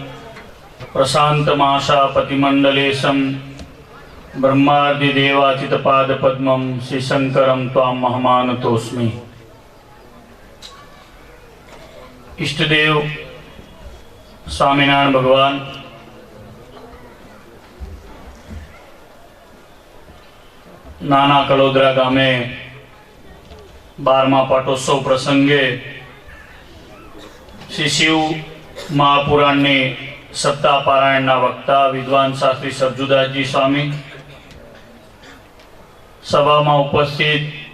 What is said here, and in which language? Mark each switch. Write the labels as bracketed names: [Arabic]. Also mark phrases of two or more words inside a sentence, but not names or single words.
[Sanskrit] प्रशान्तमाशापतिमण्डलेशं ब्रह्मादिदेवाचितपादपद्मं श्रीशङ्करं त्वां महमानतोऽस्मि। [Gujarati] ઇષ્ટદેવ સ્વામિનારાયણ ભગવાન નાના કલોદરા ગામે 12મા પાટોત્સવ પ્રસંગે શ્રી શિવ મહાપુરાણની સપ્તાહ પારાયણના વક્તા વિદ્વાન શાસ્ત્રી સરજુદાસજી સ્વામી, સભામાં ઉપસ્થિત